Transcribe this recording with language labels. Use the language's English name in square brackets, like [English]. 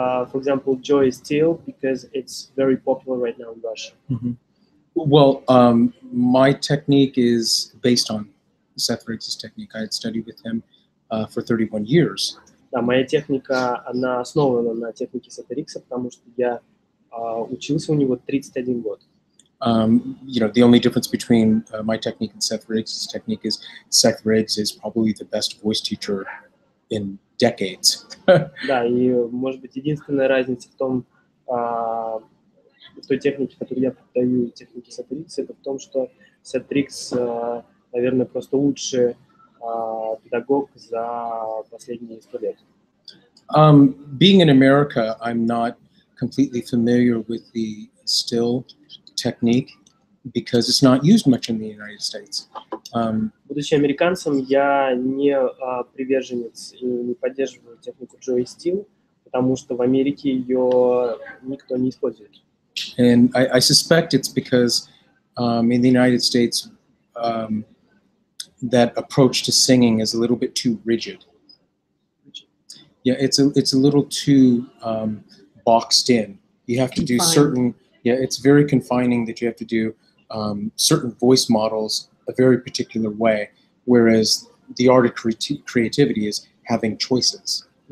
[English] For example, Joy Steel, because it's very popular right now in Russia. Well, my technique is based on Seth Riggs' technique. I had studied with him for 31 years. [Russian] Да, моя техника, она основана на технике Сета Рикса, потому что я учился у него 31 год. [English] The only difference between my technique and Seth Riggs' technique is Seth Riggs is probably the best voice teacher in decades. [Russian] Да, и, может быть, единственная разница в том, в той технике, которую я преподаю, технике Сета Рикса, это в том, что Сет Рикс, наверное, просто лучший педагог за последние 100 лет. [English] Being in America, I'm not completely familiar with the still technique because it's not used much in the United States. [Russian] Будучи американцем, я не приверженец и не поддерживаю технику Joy Steel, потому что в Америке ее никто не использует. [English] And I suspect it's because in the United States, that approach to singing is a little bit too rigid. Yeah, it's a little too boxed in. You have to do certain. Yeah, it's very confining that you have to do certain voice models a very particular way, whereas the art of creativity is having choices.